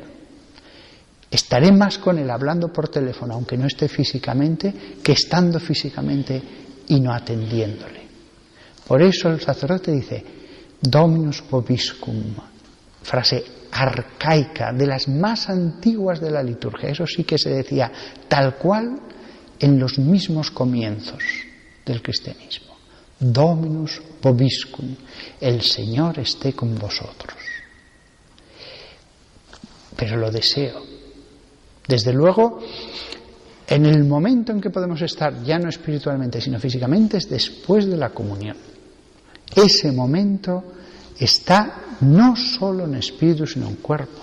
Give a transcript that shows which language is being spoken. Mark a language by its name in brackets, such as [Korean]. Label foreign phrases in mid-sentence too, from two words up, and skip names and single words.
[Spanish] Estaré más con él hablando por teléfono, aunque no esté físicamente, que estando físicamente y no atendiéndole. Por eso el sacerdote dice, [Latin] Dominus vobiscum, [Spanish] frase arcaica, de las más antiguas de la liturgia. Eso sí que se decía tal cual en los mismos comienzos del cristianismo. [Latin] Dominus vobiscum, [Spanish] el Señor esté con vosotros. Pero lo deseo. Desde luego, en el momento en que podemos estar, ya no espiritualmente, sino físicamente, es después de la comunión. Ese momento está no solo en espíritu, sino en cuerpo.